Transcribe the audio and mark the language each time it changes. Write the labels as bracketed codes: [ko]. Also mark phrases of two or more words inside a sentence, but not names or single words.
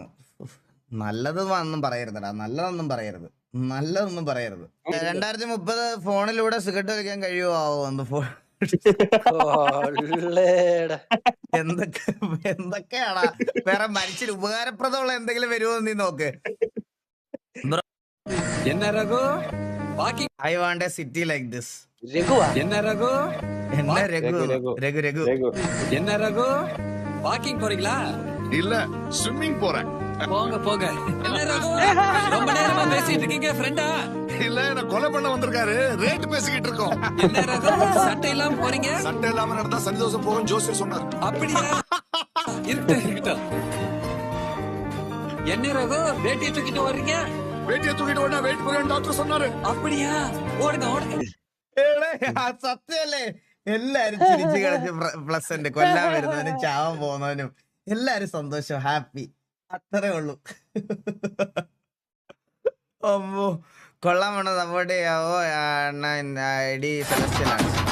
[ml] നല്ലതൊന്നും പറയരുതടാ, നല്ലതൊന്നും പറയരുത്. 2030 ഫോണിലൂടെ സിഗരറ്റ് വലിക്കാൻ കഴിയുമോ? എന്തൊക്കെയാടാ വേറെ മനുഷ്യന് ഉപകാരപ്രദമുള്ള എന്തെങ്കിലും വരുമോ നീ നോക്ക്. [ta] என்ன ரகு வாக்கிங் [en] I want a city like this. [ta] என்ன ரகு என்ன രഘു രഘു രഘു രഘു. என்ன ரகு வாக்கிங் போறீங்களா இல்ல ஸ்விம்மிங் போறேன். போங்க போங்க என்ன ரகு ரொம்ப நேரமா பேசிட்டு இருக்கீங்க ஃப்ரெண்டா இல்ல நான் கொலை பண்ண வந்திருக்காரு, ரேட் பேசிக்கிட்டு இருக்கோம். என்ன ரகு சட்டை இல்லாம போறீங்க சண்டை இல்லாம நடந்தா சந்தோஷம் போகும் ஜோசியர் சொன்னார். அப்படியா இருக்கட்டும் என்ன ரகு வேட்டியை தூக்கிட்டு வர்றீங்க வேட்டியை தூக்கிட்டு ஓட வெயிட் பண்ணுங்க டாக்டர் சொன்னாரு. அப்படியா ஓடுங்க ഓടുക [ml] സത്യല്ലേ എല്ലാരും ചിരിച്ചു കളിച്ച് പ്ലസ് ഉണ്ട്, കൊല്ലാൻ വരുന്നവനും ചാവാൻ പോകുന്നവനും എല്ലാരും സന്തോഷം, ഹാപ്പി, അത്രേ ഉള്ളൂ. അമ്മോ കൊള്ളാൻ വേണം, സപ്പോർട്ട് ചെയ്യാവോ? ഐ ഡി സെലസ്റ്റിലാണ്.